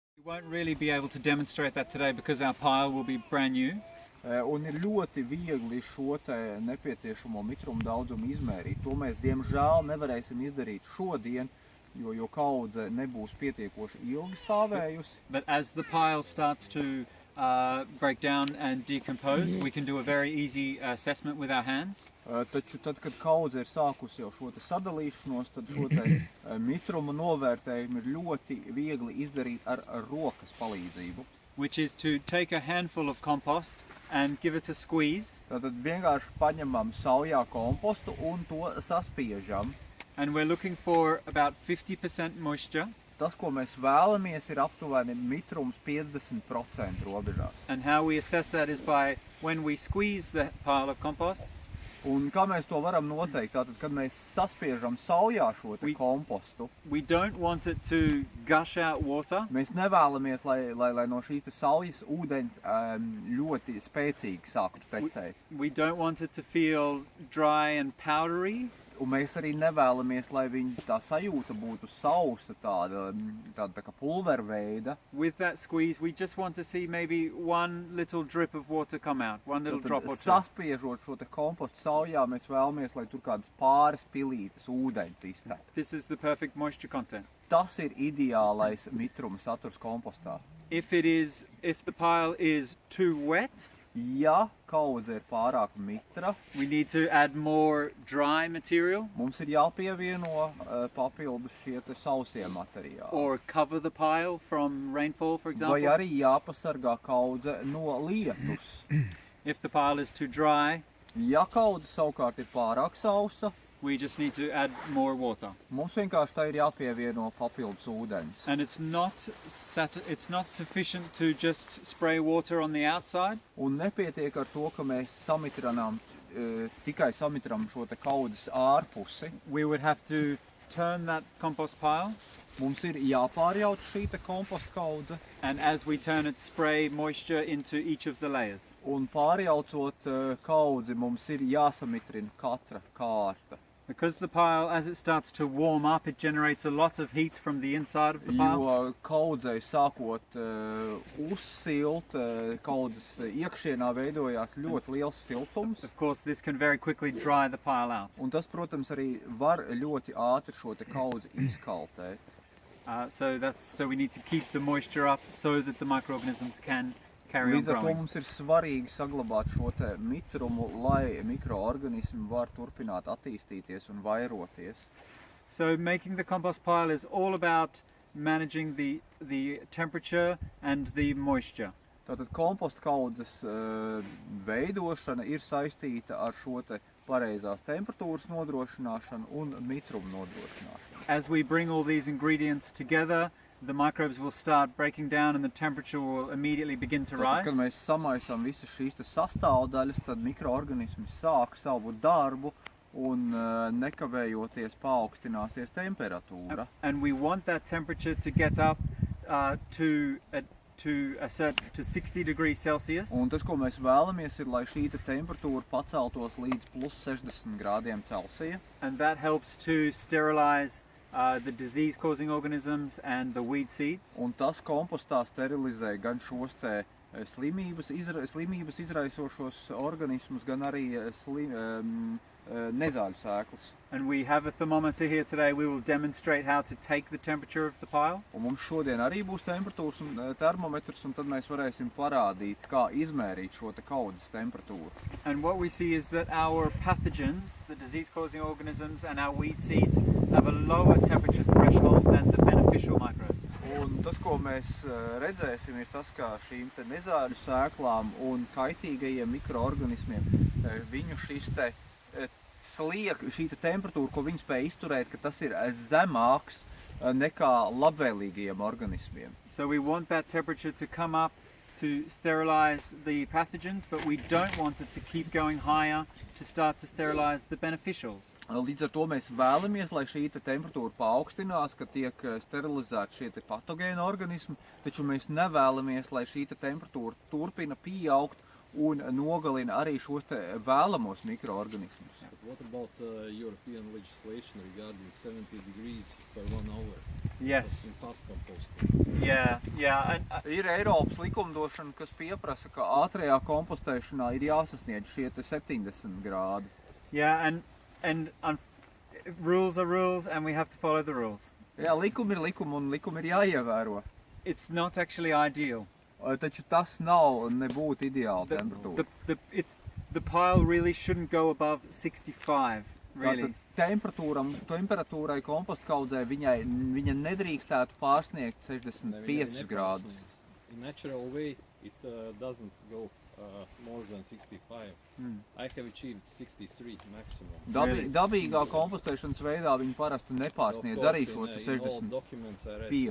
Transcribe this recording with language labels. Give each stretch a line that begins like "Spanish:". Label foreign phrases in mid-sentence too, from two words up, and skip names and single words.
English: We won't really be able to demonstrate that today because our pile will be brand new.
Latvian: Un ir ļoti viegli šo te nepieciešamo mitrumu daudzumu izmērīt. To mēs diemžēl nevarēsim izdarīt šodien, jo kaudze nebūs pietiekoši ilgi stāvējusi.
English: But as the pile starts to break down and decompose, we can do a very easy assessment with our hands.
Latvian: Taču tad, kad kaudze ir sākusi jau šo te sadalīšanos, tad šo te mitrumu novērtējumu ir ļoti viegli izdarīt ar rokas palīdzību.
English: Which is to take a handful of compost and give it a squeeze.
Latvian: Tātad vienkārši paņemam saujā kompostu un to saspiežam.
English: And we're looking for about 50% moisture.
Latvian: Tas, ko mēs vēlamies, ir aptuveni mitrums 50% robežās.
English: And how we assess that is by when we squeeze the pile of compost.
Latvian: Un kā mēs to varam noteikt? Tātad, kad mēs saspiežam saujā šo te kompostu,
English: we don't want it to gush out water.
Latvian: Mēs nevēlamies, lai no šīs te saujas ūdens ļoti spēcīgi sāktu tecēt.
English: We don't want it to feel dry and powdery.
Latvian: Un mēs arī nevēlamies, lai viņa tā sajūta būtu sausa, tāda tā kā pulverveida.
English: With that squeeze, we just want to see maybe one little drip of water come out, one little drop or two.
Latvian: Saspiežot šo te kompostu saujā, mēs vēlamies, lai tur kādas pāris pilītes ūdens iztek.
English: This is the perfect moisture content.
Latvian: Tas ir ideālais mitruma saturs kompostā.
English: If the pile is too wet,
Latvian: ja kaudze ir pārāk mitra,
English: we need to add more dry material.
Latvian: Mums ir jāpievieno papildus šie te sausie materiāli.
English: Or cover the pile from rainfall, for example.
Latvian: Vai arī jāpasargā kaudze no lietus.
English: If the pile is too dry,
Latvian: ja kaudze savukārt ir pārāk sausa,
English: we just need to add more water.
Latvian: Mums vienkārši tā ir jāpievieno papildus ūdens.
English: And it's not sufficient to just spray water on the outside.
Latvian: Un nepietiek ar to, ka mēs tikai samitram šo te kaudzes ārpusi.
English: We would have to turn that compost pile.
Latvian: Mums ir jāpārjauc šī te komposta kaudze.
English: And as we turn it, spray moisture into each of the layers.
Latvian: Un pārjaucot kaudzi, mums ir jāsamitrina katra kārta.
English: Because the pile, as it starts to warm up, it generates a lot of heat from the inside of the pile.
Latvian: Jo kaudzei sākot uzsilt, kaudzes iekšienā veidojās ļoti liels siltums.
English: Of course, this can very quickly dry the pile out.
Latvian: Un tas, protams, arī var ļoti ātri šo te kaudzi izkaltēt.
English: So we need to keep the moisture up so that the microorganisms can carry on growing.
Latvian: Līdz ar to mums ir svarīgi saglabāt šo te mitrumu, lai mikroorganismi var turpināt attīstīties un vairoties.
English: So making the compost pile is all about managing the temperature and the moisture.
Latvian: Tātad komposta kaudzes veidošana ir saistīta ar šo te pareizās temperatūras nodrošināšanu un mitrumu nodrošināšanu.
English: As we bring all these ingredients together, the microbes will start breaking down and the temperature will immediately begin to rise.
Latvian: Kad mēs samaisām visas šīs sastāvdaļas, tad mikroorganismi sāk savu darbu un nekavējoties paaugstināsies temperatūra.
English: And we want that temperature to get up to 60 degrees Celsius.
Latvian: Un tas, ko mēs vēlamies, ir, lai šī temperatūra paceltos līdz plus 60 grādiem Celsija.
English: And that helps to sterilize the disease-causing organisms and the weed seeds.
Latvian: Un tas kompostā sterilizē gan šos te slimības izraisošos organismus, gan arī nezāļu sēklas.
English: And we have a thermometer here today. We will demonstrate how to take the temperature of the pile.
Latvian: Un mums šodien arī būs temperatūras un termometrs, un tad mēs varēsim parādīt, kā izmērīt šo te kaudzes temperatūru.
English: And what we see is that our pathogens, the disease-causing organisms and our weed seeds have a lower temperature threshold than the beneficial microbes.
Latvian: Un tas, ko mēs redzēsim, ir tas, kā šīm te nezāļu sēklām un kaitīgajiem mikroorganismiem viņu šī temperatūra, ko viņi spēj izturēt, ka tas ir zemāks nekā labvēlīgajiem organismiem.
English: So we want that temperature to come up to sterilize the pathogens, but we don't want it to keep going higher to start to sterilize the beneficials.
Latvian: Līdz ar to mēs vēlamies, lai šī temperatūra paaugstinās, ka tiek sterilizēti šie patogēni organismi, taču mēs nevēlamies, lai šī temperatūra turpina pieaugt un nogalina arī šos vēlamos mikroorganismus.
English: What about European legislation regarding 70 degrees per 1 hour? Yes. In past composting. Yeah.
Latvian: Ir Eiropas likumdošana, kas pieprasa, ka ātrajā kompostēšanā ir jāsasniedz šie te 70 grādi.
English: Yeah, and rules are rules, and we have to follow the rules.
Latvian: Jā, likumi ir likumi un likumi ir jāievēro.
English: It's not actually ideal.
Latvian: Taču tas nav nebūtu ideāla temperatūra.
English: The pile really shouldn't go above 65, really.
Latvian: Tātad temperatūrai kompostkaudzē viņa nedrīkstētu pārsniegt 65 grādus.
English: In natural way, it doesn't go more than 65. I have achieved 63 maximum.
Latvian: Dabīgā kompostēšanas veidā viņi parasti nepārsniedz arī šo 65.